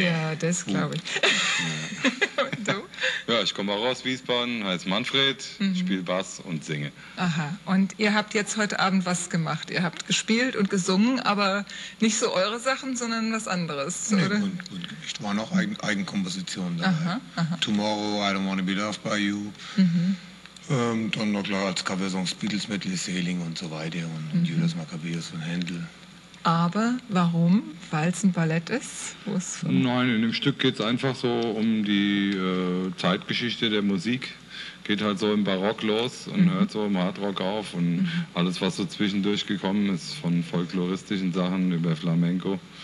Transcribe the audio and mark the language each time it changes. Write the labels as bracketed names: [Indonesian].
[German] Ja, das glaube ich. Und du? Ja, ich komme auch aus Wiesbaden, heiße Manfred, spiele Bass und singe. Aha, und ihr habt jetzt heute Abend was gemacht? Ihr habt gespielt und gesungen, aber nicht so eure Sachen, sondern was anderes, nee, oder? Und ich war noch Eigenkompositionen dabei. Aha, aha. [English] Tomorrow, I don't wanna be loved by you. [German] Dann noch klar als Coversongs Beatles Medley, Sailing und so weiter und Judas Maccabeus und Händel. Aber warum? Weil es ein Ballett ist? Wo's von? Nein, in dem Stück geht es einfach so um die Zeitgeschichte der Musik. Geht halt so im Barock los und hört so im Hardrock auf und alles, was so zwischendurch gekommen ist, von folkloristischen Sachen über Flamenco.